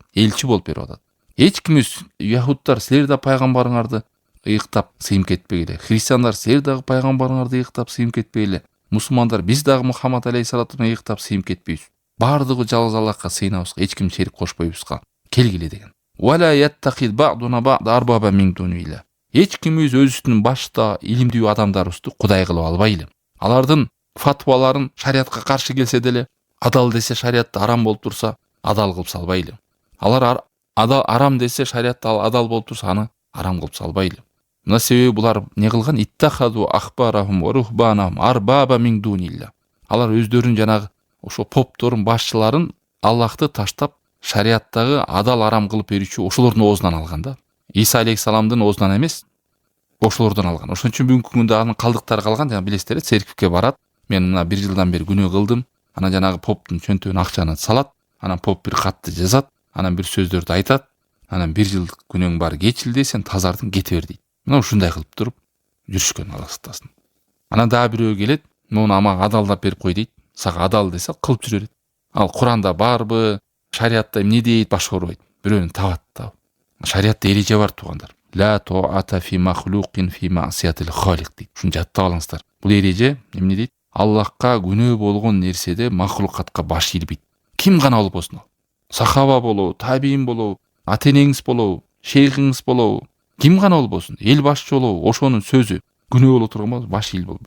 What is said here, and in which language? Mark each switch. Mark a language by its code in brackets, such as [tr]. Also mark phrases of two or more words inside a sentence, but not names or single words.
[ky] Элчи болуп берип атат. Эч кимибиз яһудтар силер да пайгамбарыңарды ыйыктап сыйынып кетпегиле. Христиандар силер дагы пайгамбарыңарды ыйыктап сыйынып кетпегиле. Мусулмандар биз дагы Мухаммад алейхиссалату ыйыктап сыйынып кетпейбиз. Бардыгы жалгыз Аллахка сыйынабыз, эч ким шерик кошпойбузга. Келгиле деген. [ar] ولا يتخذ بعضنا بعضا أربابا من دون الله. [ky] Эч кимибиз өзүбүздүн башта илимдүү адамдарыбызды кудай кылып албайлы. Алардын фатваларын шариатка каршы келсе деле, адал десе шариатта арам болуп турса, адал кылып салбайлы. Алар адал арам десе шариатта адал болуп турса, аны арам кылып салбайлы. Мына себеби булар не кылган? [ar] اتخذوا أحبارهم ورهبانهم أربابا من دون الله. [ky] Алар өздөрүнүн жанагы ошо попторун, башчыларын Аллахты таштап, шариаттагы адал арам кылып берүүчү ошолордун оозунан алган да. Иса алейхиссаламдын оозунан эмес, ошолордон алган. Ошон үчүн бүгүнкү күндө анын калдыктары калган. Жана билесиздер, церковке барат. Мен мына 1 жылдан бери күнөө кылдым. Анан жанагы поптун чөнтөгүнө акчаны салат. Анан поп бир катты жазат. Анан бир сөздөрдү айтат. Анан 1 жылдык күнөөң баары кечилди, сен тазардың, кете бер дейт. Мына ушундай кылып туруп жүрүшкөн, Алла сактасын. Анан дагы бирөө келет, муну ама адалдап берип кой дейт. Сага адал десе кылып жүрө берет. Ал Куранда барбы, шариатта эмне дейт, башка урбайт. Бирөөнү табат да. Шариатта эреже бар, туугандар. [ar] لا طاعة في مخلوق في معصية الخالق дейт. [ky] Шуну жаттап алыңыздар. Бул эреже эмне дейт? Аллахка күнөө болгон нерседе махлукатка баш ийбейт. Ким гана болбосун. Сахаба болобу, табиин болобу, ата-энеңиз болобу, шейхиңиз болобу, ким гана болбосун, эл башчы болобу, ошонун сөзү күнөө боло турган баш ийил болбойт.